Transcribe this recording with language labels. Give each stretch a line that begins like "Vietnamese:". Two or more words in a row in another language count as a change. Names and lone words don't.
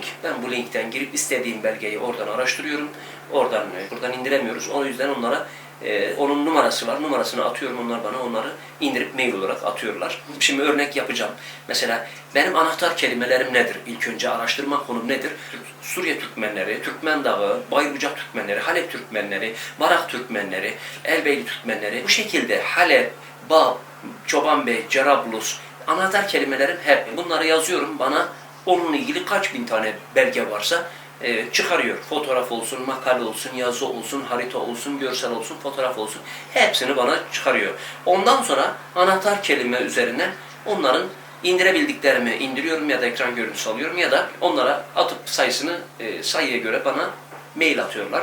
Turkish: Ben bu linkten girip istediğim belgeyi oradan araştırıyorum. Buradan indiremiyoruz. O yüzden onlara onun numarası var. Numarasını atıyorum. Onlar bana onları indirip mail olarak atıyorlar. Şimdi örnek yapacağım. Mesela benim anahtar kelimelerim nedir? İlk önce araştırma konum nedir? Suriye Türkmenleri, Türkmen Dağı, Bayburcak Türkmenleri, Halep Türkmenleri, Barak Türkmenleri, Elbeyli Türkmenleri. Bu şekilde Halep, Bab, Çobanbey, Cerablus, anahtar kelimelerim hep. Bunları yazıyorum. Bana onunla ilgili kaç bin tane belge varsa çıkarıyor. Fotoğraf olsun, makale olsun, yazı olsun, harita olsun, görsel olsun, fotoğraf olsun. Hepsini bana çıkarıyor. Ondan sonra anahtar kelime üzerinden onların indirebildiklerimi indiriyorum ya da ekran görüntüsü alıyorum ya da onlara atıp sayıya göre bana mail atıyorlar.